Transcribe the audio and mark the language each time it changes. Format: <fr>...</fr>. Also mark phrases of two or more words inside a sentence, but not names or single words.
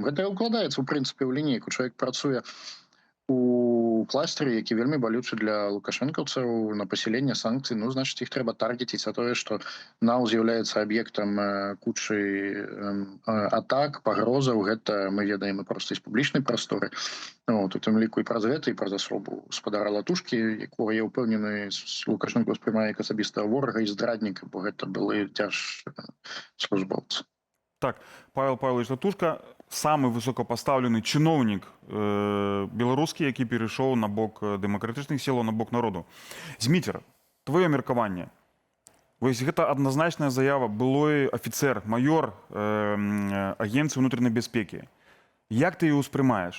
<be>Гэта ўкладаецца, у прынцыпе, ў лінейку. Чалавек працуе у кластері, які вельмі балючы для лукашэнкаўцаў на пасіленне санкцый, ну, значыць, іх трэба таргеціць, а тое, што НАУ з'яўляецца аб'ектам кучы атак, пагрозаў, гэта мы ведаем і проста з публічнай прасторы. У тым ліку і праз гэта, і праз асобу спадара Латушкі, якога, я ўпэўнены, Лукашэнка ўспрымае як асабістага ворага і здрадніка, бо гэта былі дзяржслужбоўцы. Так, Павел Павлович Латушка,</be> <ru>самый высокопоставленный чиновник</ru> <be>беларускі, які перейшоў на бок дэмакратычных сілаў, на бок народу. Зміцер, твоё меркаванне. Вось гэта адназначная заява, былой афіцэр, маёр агенцыі ўнутранай бяспекі. Як ты яе ўспрымаеш?</be>